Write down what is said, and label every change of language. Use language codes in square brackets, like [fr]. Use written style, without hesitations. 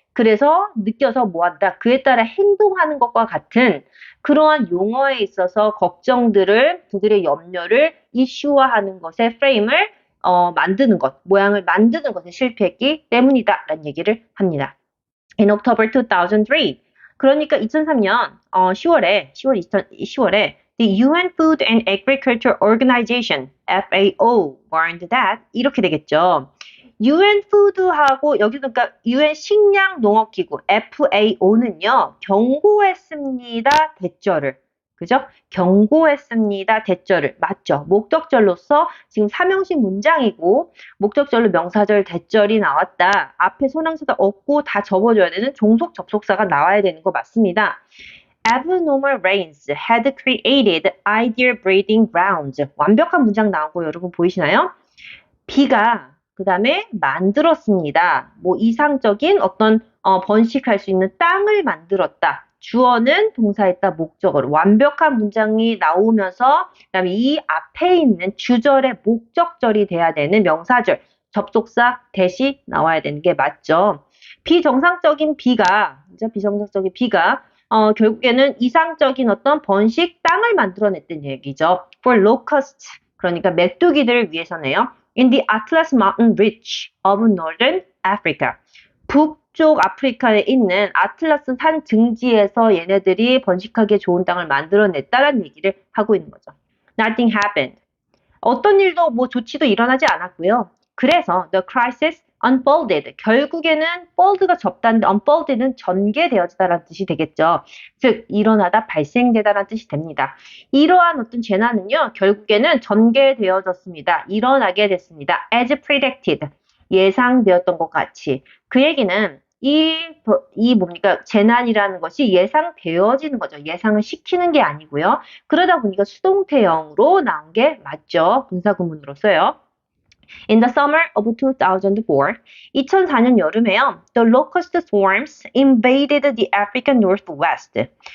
[ko] 그래서 느껴서 뭐 한다. 그에 따라 행동하는 것과 같은 그러한 용어에 있어서 걱정들을 그들의 염려를 이슈화하는 것에 프레임을 만드는 것, 모양을 만드는 것에 실패했기 때문이다라는 얘기를 합니다. [en] In October 2003. [ko] 그러니까 2003년 10월에 [en] the UN Food and Agriculture Organization FAO warned that [ko] 이렇게 되겠죠. UN Food하고 여기도 그러니까 UN 식량농업기구 FAO는요 경고했습니다 대절을 그죠? 경고했습니다 대절을 맞죠? 목적절로서 지금 삼형식 문장이고 목적절로 명사절 대절이 나왔다. 앞에 손항사도 없고 다 접어줘야 되는 종속 접속사가 나와야 되는 거 맞습니다. [en] Abnormal rains had created ideal breeding grounds. [ko] 완벽한 문장 나온 거 여러분 보이시나요? 비가 그 다음에 만들었습니다. 뭐 이상적인 어떤 번식할 수 있는 땅을 만들었다. 주어는 동사했다 목적어로 완벽한 문장이 나오면서 그다음에 이 앞에 있는 주절의 목적절이 돼야 되는 명사절 접속사 대시 나와야 되는 게 맞죠. 비정상적인 비가 비정상적인 비가 결국에는 이상적인 어떤 번식 땅을 만들어냈던 얘기죠. [en] For locusts [ko] 그러니까 메뚜기들을 위해서네요. [en] In the Atlas Mountain Ridge of Northern Africa. [ko] 북쪽 아프리카에 있는 아틀라스 산 증지에서 얘네들이 번식하기에 좋은 땅을 만들어냈다라는 얘기를 하고 있는 거죠. [en] Nothing happened. [ko] 어떤 일도 뭐 조치도 일어나지 않았고요. 그래서 [en] the crisis unfolded. [ko] 결국에는 fold가 접다는데 unfolded는 전개되어지다라는 뜻이 되겠죠. 즉 일어나다 발생되다라는 뜻이 됩니다. 이러한 어떤 재난은요. 결국에는 전개되어졌습니다. 일어나게 됐습니다. [en] as predicted. [ko] 예상되었던 것 같이. 그 얘기는 이 뭡니까? 재난이라는 것이 예상되어지는 거죠. 예상을 시키는 게 아니고요. 그러다 보니까 수동태형으로 나온 게 맞죠. 분사구문으로서요. [en] In the summer of 2004, [ko] 2004년 여름에요. [en] The locust swarms invaded the African Northwest.